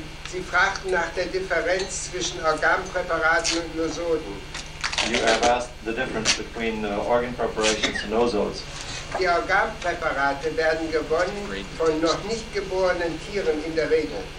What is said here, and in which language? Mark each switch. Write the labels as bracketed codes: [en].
[de] Sie fragten nach der Differenz zwischen Organpräparaten und Nosoden. [en] You have asked the difference between organ preparations and nosodes. [de] Die Organpräparate werden gewonnen von noch nicht geborenen Tieren in der Regel.